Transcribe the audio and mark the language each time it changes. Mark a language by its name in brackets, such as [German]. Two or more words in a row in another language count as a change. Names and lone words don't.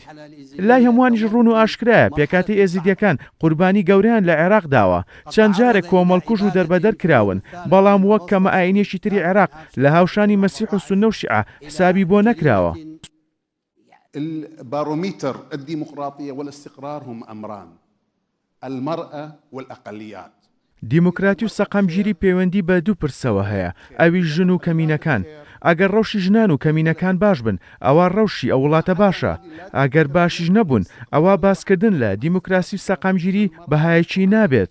[Central Kurdish] لای هەمووانیش ڕوون و ئاشکرایە پێکاتی ئێزیدیەکان قوربانی گەورەیان لە عێراق داوە. چەند جارێک کۆمەڵکوژ و دەربەدەر کراون، بەڵام وەک کەمە ئاینێکی تری عێراق لە هاوشانی مەسیح و سونە و شیعە حسابی بۆ نەکراوە. [Arabic] الباروميتر الديمقراطية والاستقرار هم أمران: المرأة والأقليات. [Central Kurdish] دیموکراتی و سەقامگیری پەیوەندی بە دوو پرسەوە هەیە، ئەوی ژن و کەمینەکان. ئەگەر ڕەوشی ژنان و کەمینەکان باش بن، ئەوە ڕەوشی ئەو وڵاتە باشە. ئەگەر باشیش نەبوون، ئەوە باسکردن لە دیموکراسی و سەقامگیری بەهایەکی نابێت.